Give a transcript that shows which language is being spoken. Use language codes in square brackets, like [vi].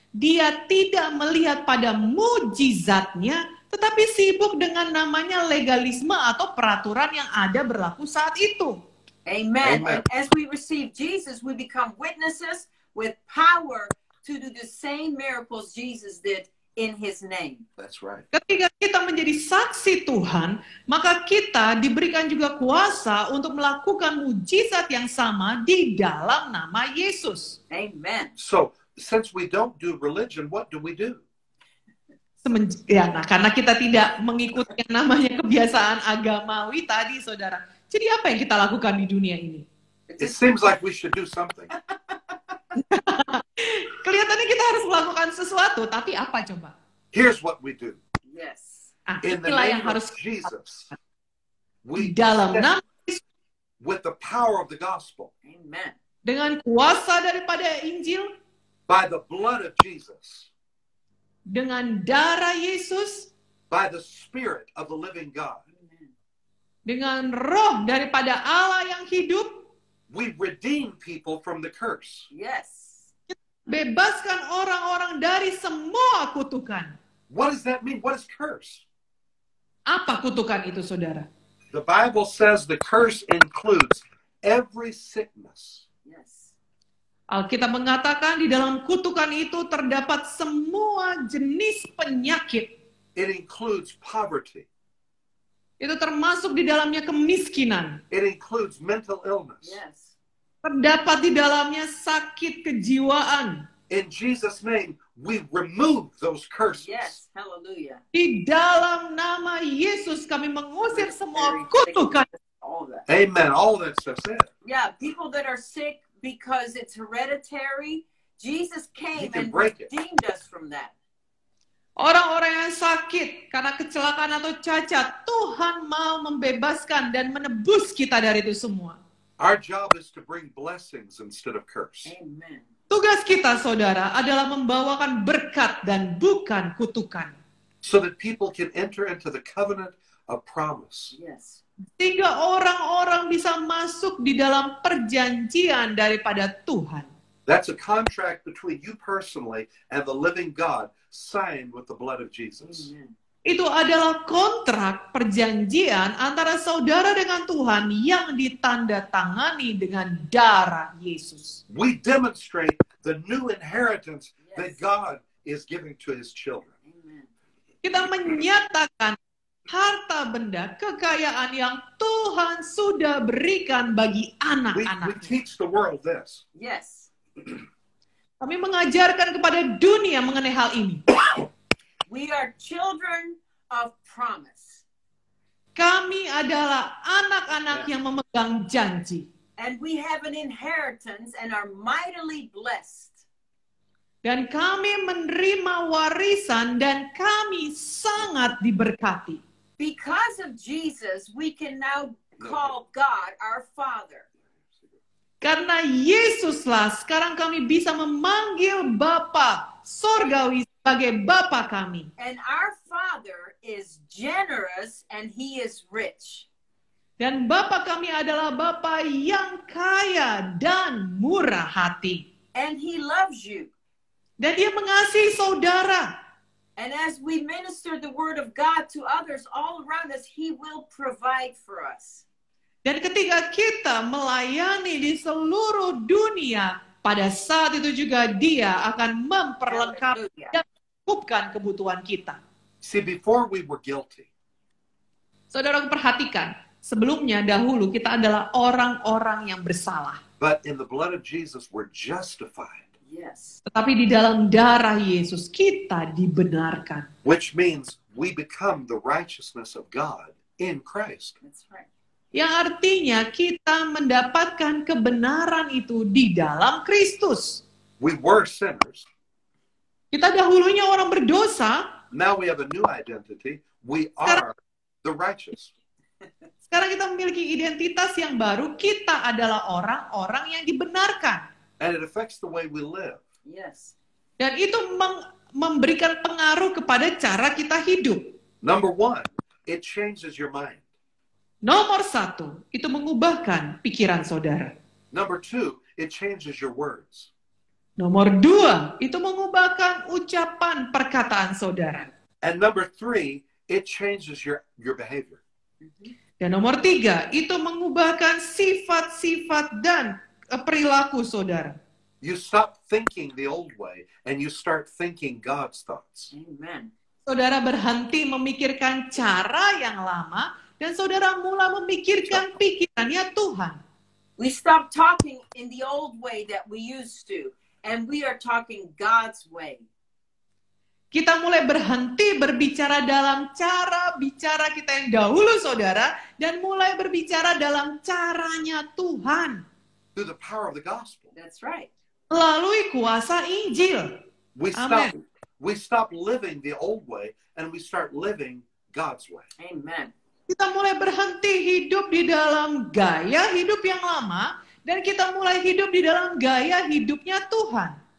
[id] Dia tidak melihat pada mujizatnya, tetapi sibuk dengan namanya legalisme atau peraturan yang ada berlaku saat itu. Amen. [en] And as we receive Jesus, we become witnesses with power to do the same miracles Jesus did in his name. That's right. [id] Ketika kita menjadi saksi Tuhan, maka kita diberikan juga kuasa untuk melakukan mujizat yang sama di dalam nama Yesus. Amen. [en] So, since we don't do religion, what do we do? [id] Karena kita tidak mengikuti yang namanya kebiasaan agamawi tadi, saudara. Jadi apa yang kita lakukan di dunia ini? [en] It seems like we should do something. [id] Kelihatannya kita harus melakukan sesuatu, tapi apa coba? [en] Here's what we do. Yes. In the [id] Inilah yang [en] name of [id] harus [en] Jesus, [id] di [en] we [id] dalam [en] stand [id] nama [en] with the power of the gospel, Amen. [id] dengan kuasa daripada Injil, [en] by the blood of Jesus, [id] dengan darah Yesus, [en] by the Spirit of the living God. Amen. [id] dengan roh daripada Allah yang hidup, [en] We redeem people from the curse. Yes. [id] bebaskan orang-orang dari semua kutukan. [en] What does that mean? What is curse? [id] Apa kutukan itu, saudara? [en] The Bible says the curse includes every sickness, Yes. [id] Alkitab mengatakan di dalam kutukan itu terdapat semua jenis penyakit. [en] it includes poverty, [id] Itu termasuk di dalamnya kemiskinan. [en] it includes mental illness. Yes. [id] Terdapat di dalamnya sakit kejiwaan. [en] In Jesus' name, we remove those curses. Yes. Hallelujah. [id] Di dalam nama Yesus kami mengusir semua kutukan. [en] All that. Amen. All that stuff's in. Yeah, people that are sick because it's hereditary, Jesus He came can break it. redeemed us from that. [id] Orang-orang yang sakit karena kecelakaan atau cacat, Tuhan mau membebaskan dan menebus kita dari itu semua. [en] Our job is to bring blessings instead of curse. Amen. [id] Tugas kita, saudara, adalah membawakan berkat dan bukan kutukan. [en] So that people can enter into the covenant of promise. Yes. [id] Sehingga orang-orang bisa masuk di dalam perjanjian daripada Tuhan. [en] That's a contract between you personally and the living God signed with the blood of Jesus. Amen. [id] Itu adalah kontrak perjanjian antara saudara dengan Tuhan yang ditandatangani dengan darah Yesus. [en] We demonstrate the new inheritance that Yes. God is giving to his children. Amen. [id] Kita menyatakan harta benda, kekayaan yang Tuhan sudah berikan bagi [en] We [id] anak-anak. [en] teach the world this. Yes. [id] Kami mengajarkan kepada dunia mengenai hal ini. [en] We are children of promise. [id] Kami adalah anak-anak Ya. yang memegang janji. [en] And we have an inheritance and are mightily blessed. [id] Dan kami menerima warisan dan kami sangat diberkati. [en] Because of Jesus, we can now call God our Father. [id] Karena Yesuslah sekarang kami bisa memanggil Bapa Sorgawi sebagai Bapa kami. [en] And our Father is generous and He is rich. [id] Dan Bapa kami adalah Bapa yang kaya dan murah hati. [en] And He loves you. [id] Dan Dia mengasihi saudara. [en] And as we minister the Word of God to others all around us, He will provide for us. [id] Dan ketika kita melayani di seluruh dunia, pada saat itu juga Dia akan memperlengkapi Hallelujah. dan mencukupkan kebutuhan kita. [en] See, before we were guilty, [id] Saudara perhatikan, sebelumnya dahulu kita adalah orang-orang yang bersalah. [en] but in the blood of Jesus, we're justified, Yes. [id] Tetapi di dalam darah Yesus kita dibenarkan. [en] which means we become the righteousness of God in Christ. That's right. [id] Yang artinya kita mendapatkan kebenaran itu di dalam Kristus. [en] We were sinners. [id] Kita dahulunya orang berdosa. [en] Now we have a new identity. We are the righteous. [id] Sekarang kita memiliki identitas yang baru. Kita adalah orang-orang yang dibenarkan. [en] And it affects the way we live. Yes. [id] Dan itu memberikan pengaruh kepada cara kita hidup. [en] Number one, it changes your mind. [id] Nomor 1, itu mengubahkan pikiran saudara. [en] Number two, it changes your words. [id] Nomor 2, itu mengubahkan ucapan perkataan saudara. [en] And number three, it changes your behavior. [id] Dan nomor 3, itu mengubahkan sifat-sifat dan perilaku saudara. [en] You stop thinking the old way and you start thinking God's thoughts. Amen. [id] Saudara berhenti memikirkan cara yang lama dan saudara mulai memikirkan pikirannya Tuhan. [en] We stop talking in the old way that we used to, and we are talking God's way. [id] Kita mulai berhenti berbicara dalam cara bicara kita yang dahulu, saudara, dan mulai berbicara dalam caranya Tuhan. [en] Through the power of the gospel. That's right. [id] Melalui kuasa Injil. Amen. [en] We stop living the old way and we start living God's way. Amen. [id] Kita mulai berhenti hidup di dalam gaya hidup yang lama dan kita mulai hidup di dalam gaya hidupnya Tuhan.